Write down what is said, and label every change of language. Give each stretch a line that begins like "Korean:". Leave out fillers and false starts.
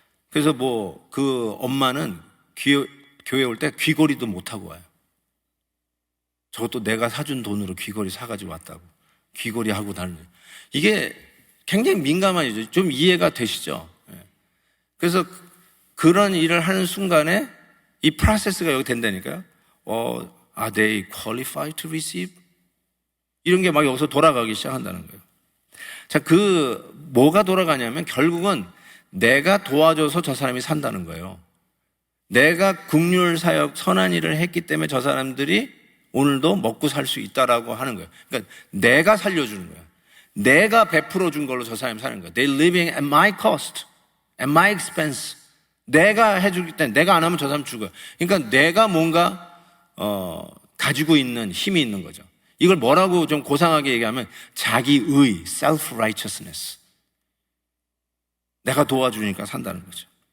Korean: 그래서 뭐 그 엄마는 교회 올 때 귀걸이도 못 하고 와요. 저것도 내가 사준 돈으로 귀걸이 사가지고 왔다고. 귀걸이 하고 다니는. 이게 굉장히 민감한 일이죠. 좀 이해가 되시죠? 그래서 그런 일을 하는 순간에 이 프로세스가 여기 된다니까요.
English: Are they qualified to receive?
Korean: 이런 게 막 여기서 돌아가기 시작한다는 거예요. 자, 뭐가 돌아가냐면 결국은 내가 도와줘서 저 사람이 산다는 거예요. 내가 국률 사역 선한 일을 했기 때문에 저 사람들이 오늘도 먹고 살 수 있다라고 하는 거예요. 그러니까 내가 살려주는 거예요. 내가 베풀어 준 걸로 저 사람이 사는 거예요.
English: They're living at my cost, at my expense.
Korean: 내가 해주기 때문에 내가 안 하면 저 사람 죽어요. 그러니까 내가 뭔가 가지고 있는 힘이 있는 거죠. 이걸 뭐라고 좀 고상하게 얘기하면 자기의, self-righteousness. 내가 도와주니까 산다는 거죠.